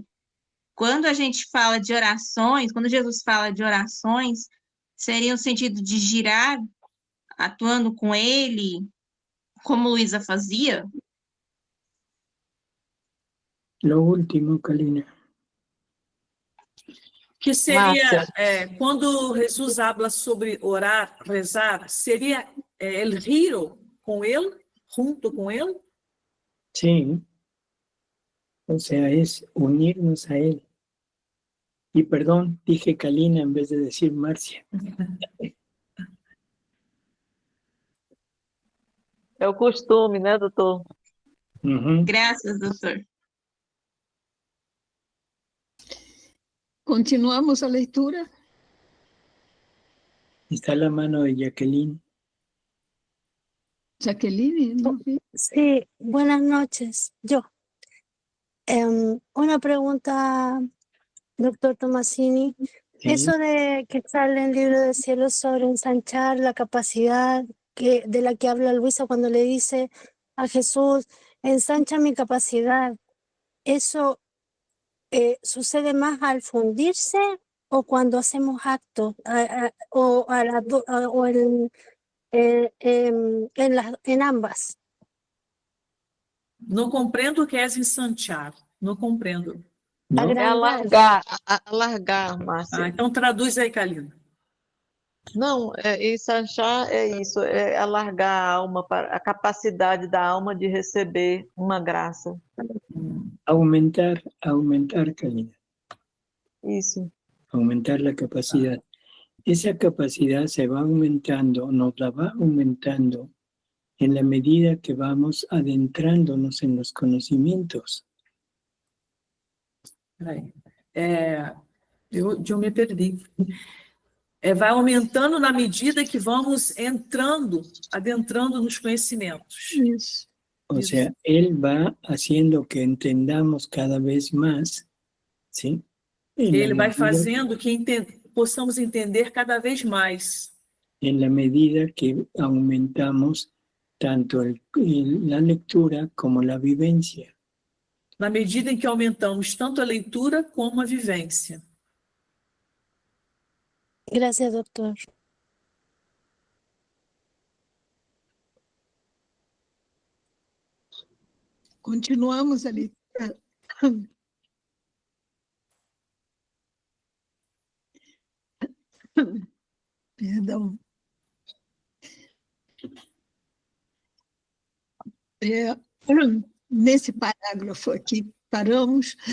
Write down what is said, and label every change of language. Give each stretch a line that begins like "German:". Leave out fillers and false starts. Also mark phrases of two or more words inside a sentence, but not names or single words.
Portuguese: Quando a gente fala de orações, quando Jesus fala de orações, seria no sentido de girar, atuando com ele, como Luísa fazia?
Spanish: Lo último, Kalina.
Portuguese: Que seria, Márcia.
Spanish: quando Jesus habla sobre orar, rezar, seria el giro
Portuguese: com ele, junto com ele?
Spanish: Sí. O sea, es unirnos a Él. Y perdón, dije Kalina en vez de decir Marcia.
Portuguese: É o costume, né, doutor? Ujú. Graças, doutor. Continuamos a leitura?
Spanish: Está la mano de Jacqueline. Jacqueline, ¿no? Sí, buenas noches. Yo. Una pregunta, doctor Tomasini. Sí. Eso de que sale en el libro del cielo sobre ensanchar la capacidad de la que habla Luisa cuando le dice a Jesús, ensancha mi capacidad, ¿eso sucede más al fundirse o cuando hacemos actos en ambas?
Portuguese: Não compreendo o que é ensanchar. Não compreendo.
Spanish: ¿No?
Portuguese: É alargar, alargar, Márcia. Então traduz aí, Kalina. Não, ensanchar é isso, é alargar a alma, a capacidade da alma de receber uma graça. Aumentar, Kalina. Isso.
Spanish: Aumentar la capacidad. Esa capacidad se va aumentando, nos la va aumentando en la medida que vamos adentrándonos en los conocimientos.
Portuguese: Peraí. Eu me perdi. Vai aumentando na medida que vamos adentrando nos conhecimentos. Isso.
Spanish: O sea, Él va haciendo que entendamos cada vez más, ¿sí?
Portuguese: Ele vai fazendo que possamos entender cada vez mais.
Spanish: En la medida que aumentamos tanto la lectura como la vivencia.
Portuguese: Na medida em que aumentamos tanto a leitura como a vivência.
Spanish: Gracias, doctor.
Portuguese: Continuamos a leitura. Perdão. Nesse parágrafo aqui, paramos.